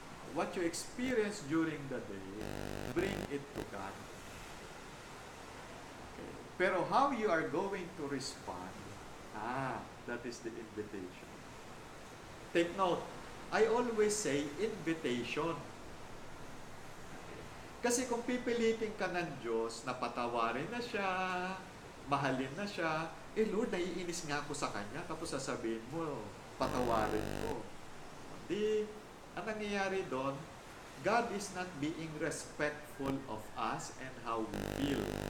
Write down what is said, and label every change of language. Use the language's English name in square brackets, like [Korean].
[English] What you experience during the day, bring it to God. Okay. Pero how you are going to respond, that is the invitation. Take note, I always say invitation. Okay. [Filipino] Kasi kung pipilitin ka ng Diyos na patawarin na siya, mahalin na siya, Lord, naiinis nga ako sa Kanya, tapos sasabihin mo, patawarin ko. Hindi. Ang nangyayari doon, [English] God is not being respectful of us and how we feel.